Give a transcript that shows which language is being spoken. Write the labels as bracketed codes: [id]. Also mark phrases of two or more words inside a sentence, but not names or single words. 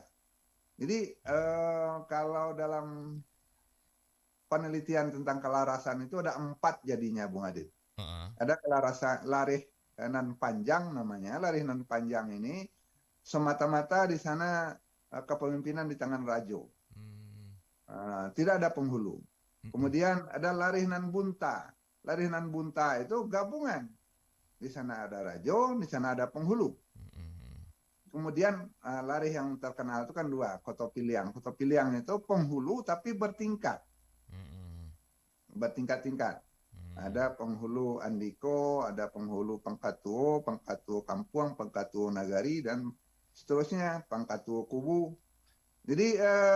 [id] Jadi kalau dalam penelitian tentang kelarasan itu ada 4 jadinya, Bung Adit. Ada kelarasan larih nan panjang namanya. Larih nan panjang ini semata-mata di sana kepemimpinan di tangan rajo. Tidak ada penghulu. Kemudian ada larih nan bunta. Larih nan bunta itu gabungan. Di sana ada rajo, di sana ada penghulu. Kemudian larih yang terkenal itu kan 2, koto piliang. Koto piliang itu penghulu tapi bertingkat. Bertingkat-tingkat. Ada penghulu Andiko, ada penghulu Pangkatuo, Pangkatuo Kampuang, Pangkatuo Nagari, dan seterusnya, Pangkatuo Kubu.